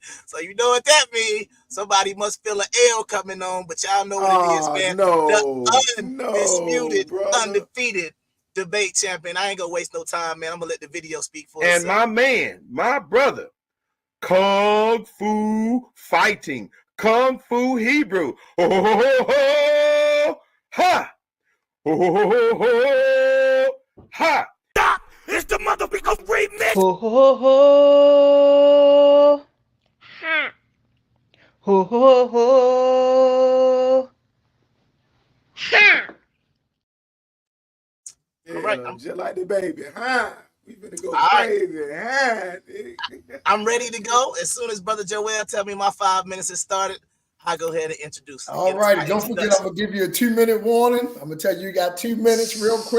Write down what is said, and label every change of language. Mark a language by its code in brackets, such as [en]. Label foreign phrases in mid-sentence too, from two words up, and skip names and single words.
[en] So you know what that means. Somebody must feel an L coming on, but y'all know what it is, man. The undisputed, undefeated debate champion. I ain't gonna waste no time, man. I'm gonna let the video speak for itself. And my man, my brother, Kung Fu fighting, Kung Fu Hebrew. Ho ho ho ho ho! Ha! Ho ho ho ho ho! Ha! It's the motherfucking remix. Ho ho ho! Ha! Ho ho ho! Ha! Yeah, right. just like the baby, huh? We finna go All crazy, huh? I'm ready to go. As soon as Brother Joel tell me my 5 minutes has started, I go ahead and introduce. All righty. Don't forget, I'm gonna give you a 2-minute warning. I'm gonna tell you got 2 minutes real quick.